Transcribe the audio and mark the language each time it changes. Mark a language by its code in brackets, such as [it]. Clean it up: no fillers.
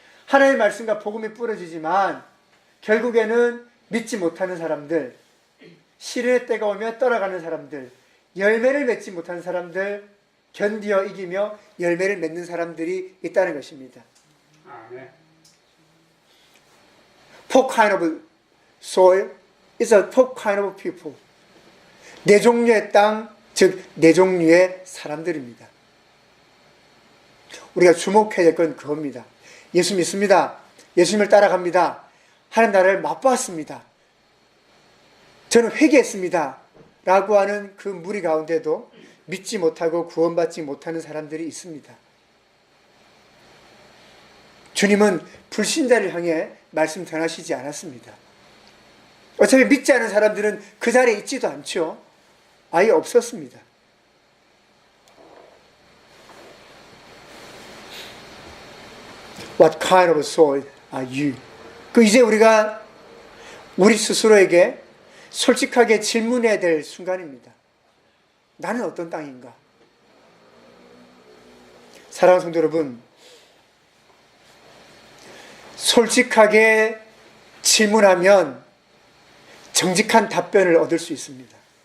[ko] 하나님의 말씀과 복음이 뿌려지지만 결국에는 믿지 못하는 사람들, 시련의 때가 오면 떠나가는 사람들, 열매를 맺지 못하는 사람들, 견디어 이기며 열매를 맺는 사람들이 있다는 것입니다. [en] Four kind of soil is a four kind of people. [ko] 네 종류의 땅, 즉 네 종류의 사람들입니다. 우리가 주목해야 될 건 그겁니다. 예수 믿습니다. 예수님을 따라갑니다. 하나님 나라를 맛봤습니다. 저는 회개했습니다. 라고 하는 그 무리 가운데도 믿지 못하고 구원받지 못하는 사람들이 있습니다. 주님은 불신자를 향해 말씀 전하시지 않았습니다. 어차피 믿지 않은 사람들은 그 자리에 있지도 않죠. 아예 없었습니다. [en] What kind of soil are you? [ko] 이제 우리가 우리 스스로에게 솔직하게 질문해야 될 순간입니다. 나는 어떤 땅인가? 사랑하는 성도 여러분, 솔직하게 질문하면 정직한 답변을 얻을 수 있습니다.